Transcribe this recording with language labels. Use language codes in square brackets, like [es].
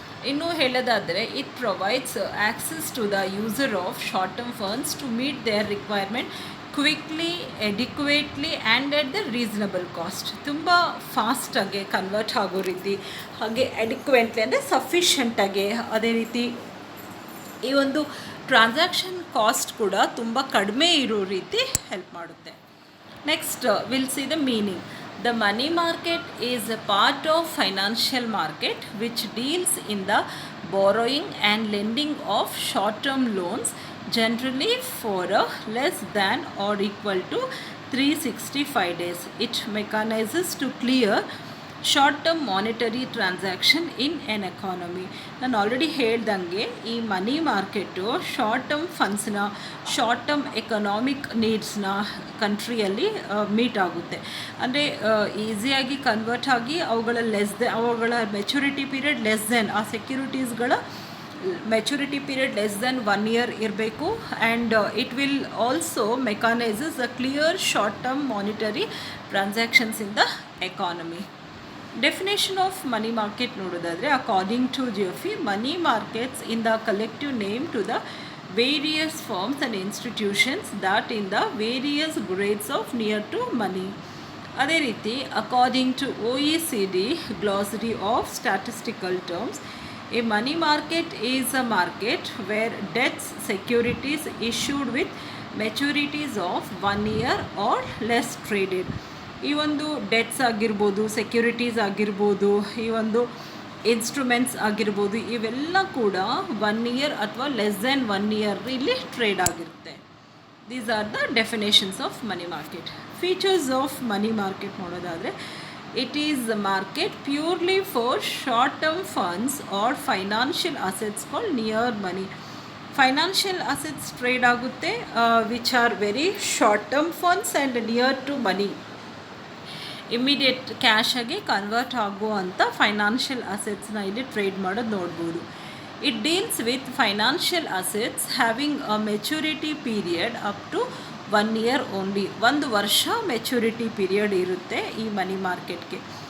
[kn] ಇನ್ನೂ ಹೇಳೋದಾದರೆ [en] It provides access to the user of short term funds to meet their requirement quickly, adequately and at the reasonable cost. [kn] ತುಂಬ ಫಾಸ್ಟಾಗಿ convert ಆಗೋ ರೀತಿ, ಹಾಗೆ ಎಡಿಕ್ವೆಂಟ್ಲಿ ಅಂದರೆ ಸಫಿಷಿಯೆಂಟಾಗಿ, ಅದೇ ರೀತಿ ಈ ಒಂದು ಟ್ರಾನ್ಸಾಕ್ಷನ್ ಕಾಸ್ಟ್ ಕೂಡ ತುಂಬ ಕಡಿಮೆ ಇರೋ ರೀತಿ ಹೆಲ್ಪ್ ಮಾಡುತ್ತೆ. [en] Next will see the meaning. The money market is a part of financial market which deals in the borrowing and lending of short-term loans, generally for a less than or equal to 365 days. It mechanizes to clear short term monetary transaction in an economy. [kn] ನಾನು already ಹೇಳ್ದಂಗೆ ಈ ಮನಿ market short term ಫಂಡ್ಸ್ನ, short term economic ನೀಡ್ಸ್ನ ಕಂಟ್ರಿಯಲ್ಲಿ meet ಆಗುತ್ತೆ. ಅಂದರೆ ಈಸಿಯಾಗಿ convert ಆಗಿ ಅವುಗಳ maturity period less than, ಆ ಸೆಕ್ಯೂರಿಟೀಸ್ಗಳ maturity period less than 1 year ಇರಬೇಕು. [en] And it will also mechanizes a clear short term monetary transactions in the economy. Definition of money market [kn] ನೋಡೋದಾದರೆ, [en] According to Geoffrey, money markets in the collective name to the various firms and institutions that in the various grades of near to money. [kn] ಅದೇ ರೀತಿ [en] According to OECD glossary of statistical terms, a money market is a market where debts securities issued with maturities of 1 year or less traded. [kn] ಈ ಒಂದು debts ಆಗಿರ್ಬೋದು, securities ಆಗಿರ್ಬೋದು, ಈ ಒಂದು instruments ಆಗಿರ್ಬೋದು, ಇವೆಲ್ಲ ಕೂಡ 1 year ಅಥವಾ ಲೆಸ್ ದೆನ್ 1 year ಇಲ್ಲಿ ಟ್ರೇಡ್ ಆಗಿರುತ್ತೆ. [en] These are the definitions of money market. Features of money market [kn] ನೋಡೋದಾದರೆ, [en] It is the market purely for short-term funds or financial assets called near money. Financial assets trade [kn] ಆಗುತ್ತೆ [en] which are very short-term funds and near to money. [kn] Immediate cash ಆಗಿ convert ಆಗುವಂಥ financial ಅಸೆಟ್ಸ್ನ ಇಲ್ಲಿ trade ಮಾಡೋದು ನೋಡ್ಬೋದು. [en] It deals with financial assets having a maturity period up to 1 year only. [kn] 1 ವರ್ಷ maturity period ಇರುತ್ತೆ ಈ ಮನಿ ಮಾರ್ಕೆಟ್ಗೆ.